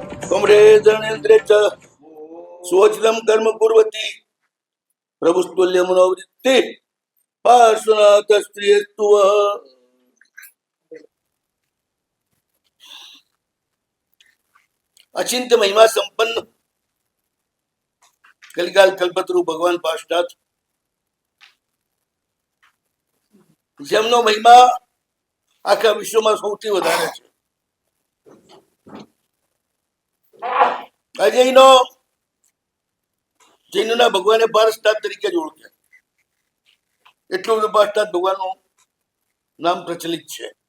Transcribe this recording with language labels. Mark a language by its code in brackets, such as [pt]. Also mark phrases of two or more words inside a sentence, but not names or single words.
[sa] अमृतेन्द्रे च स्वोचितं कर्म कुर्वती प्रभुस्तुल्य मनोवृत्ति पार्श्वनाथ स्त्रियस्तु अचिंत्य महिमा संपन्न कलिकाल कल्पतरु भगवान पाश्चात [gu] જેમનો મહિમા આખા વિશ્વમાં સૌથી વધારે છે. જૈનોના ભગવાને પારસનાથ તરીકે જ ઓળખે, એટલું બધું પારસનાથ ભગવાનનું નામ પ્રચલિત છે.